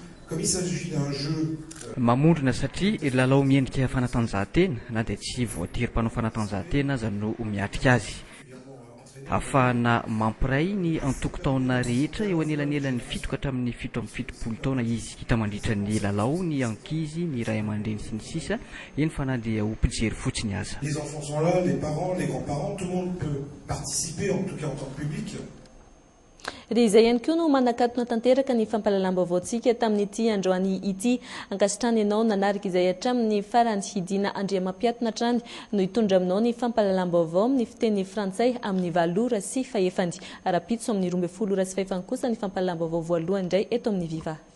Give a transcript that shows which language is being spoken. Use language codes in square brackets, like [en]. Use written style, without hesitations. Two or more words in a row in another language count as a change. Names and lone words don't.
[mg] mamondrona satria lalao miendrika fanatanjahantena na dia tsy voatery mpanao fanatanjahantena aza no miatrika azy ahafahana mampiray ny antokotaona rehetra eo anelanelan'ny 7 hatramin'ny 7 taona izy hita mandritra ny lalao ny ankizy ny ray aman-dreny sy ny sisa eny fa na dia ho mpijery fotsiny aza. [fr] Les enfants sont là, les parents, les grands-parents, tout le monde peut participer en tout cas en tant que public. [mg] Ry izay ihany koa no manakatona tanteraka ny fampahalalam-baovaontsika tamin'ity androany ity ankasitrany ianao nanarika izay hatramin'ny farany hidina andriamampiatona hatrany no hitondra aminao ny fampahalalam-baovao amin'ny fiteny frantsay amin'ny 7 ora sy fahefany ara-pitso amin'ny 12 ora sy fahefany kosa ny fampahalalam-baovao voalohany indray eto amin'ny Viva.